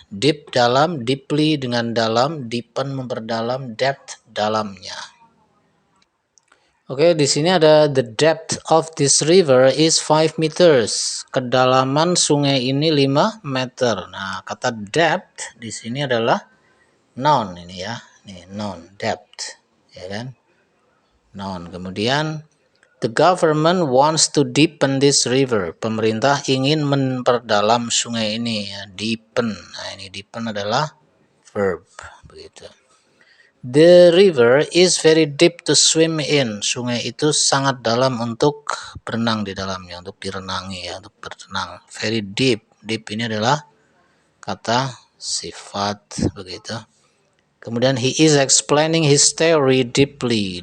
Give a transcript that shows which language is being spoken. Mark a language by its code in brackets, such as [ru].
[id] Deep dalam, deeply dengan dalam, deepen memperdalam, depth dalamnya. [en] Oke, [id] di sini ada [en] the depth of this river is 5 meters. [id] Kedalaman sungai ini 5 meter. Nah, kata depth di sini adalah noun ini ya. Nih, noun, depth. Ya kan? Noun. [en] Kemudian the government wants to deepen this river. [id] Pemerintah ingin memperdalam sungai ini ya, deepen. Nah, ini deepen adalah verb begitu. [en] The river is very deep to swim in. [id] Sungai itu sangat dalam untuk berenang di dalamnya, untuk direnangi ya, untuk berenang. [en] Very deep. [id] Deep ini adalah kata sifat begitu. [en] Kemudian he is explaining his theory deeply.